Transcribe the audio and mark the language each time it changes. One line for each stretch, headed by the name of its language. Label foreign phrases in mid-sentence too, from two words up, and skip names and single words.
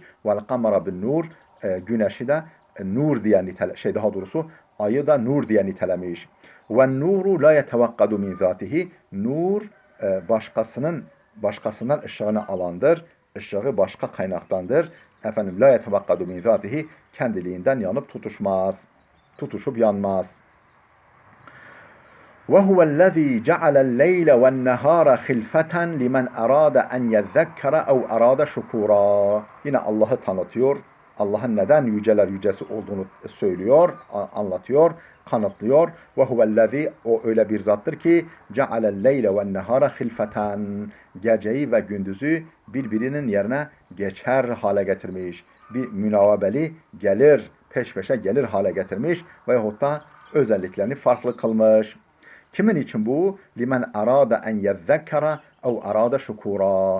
Arabic: والقمر
Turkish: bin nur, güneşi de nur diye daha doğrusu ayı da nur diye nitelemiş. Ve nuru
Arabic: لا يتوقد من ذاته.
Turkish: Nur başkasından ışığını alandır. Işığı başka kaynaktandır.
Arabic: لا يتوقد من ذاته,
Turkish: kendiliğinden yanıp tutuşup yanmaz.
Arabic: وَهُوَ الَّذ۪ي جَعَلَ اللَّيْلَ وَالنَّهَارَ خِلْفَةً لِمَنْ أَرَادَ أَنْ يَذَّكَّرَ اَوْ أَرَادَ شُكُورًا.
Turkish: Yine Allah'ı tanıtıyor. Allah'ın neden yüceler yücesi olduğunu söylüyor, anlatıyor, kanıtlıyor.
Arabic: وَهُوَ الَّذ۪ي,
Turkish: o öyle bir zattır ki
Arabic: جَعَلَ اللَّيْلَ وَالنَّهَارَ خِلْفَةً,
Turkish: geceyi ve gündüzü birbirinin yerine geçer hale getirmiş. Bir münavebeli gelir, peş peşe gelir hale getirmiş veyahut da özelliklerini farklı kılmış. Kimin için bu?
Arabic: لمن أراد أن يذكر أو أراد شكورا.